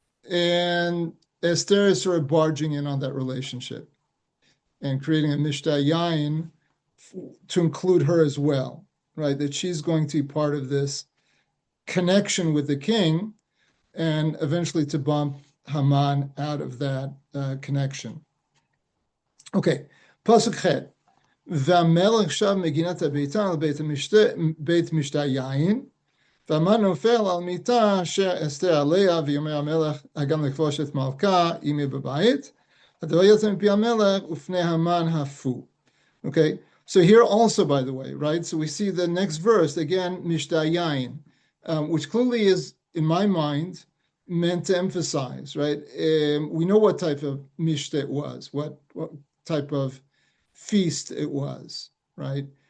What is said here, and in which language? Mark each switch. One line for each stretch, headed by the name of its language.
English: And Esther is sort of barging in on that relationship and creating a Mishta Yain to include her as well, right? That she's going to be part of this connection with the king, and eventually to bump Haman out of that connection. Okay, Pasuk Chet.
Hebrew: והמלך שב מגינת הביתן לבית משתה יין, והמן נופל על מיטה אשר אסתר עליה, ויאמר המלך הגם לכבוש את מלכה אמי בבית, הדבר יצא מפי המלך ופני המן הפו.
English: Okay, so here also, by the way, right, so we see the next verse, again, Mishta Yain, which clearly is, in my mind, meant to emphasize, right? We know what type of Mishta it was, what type of feast it was, right?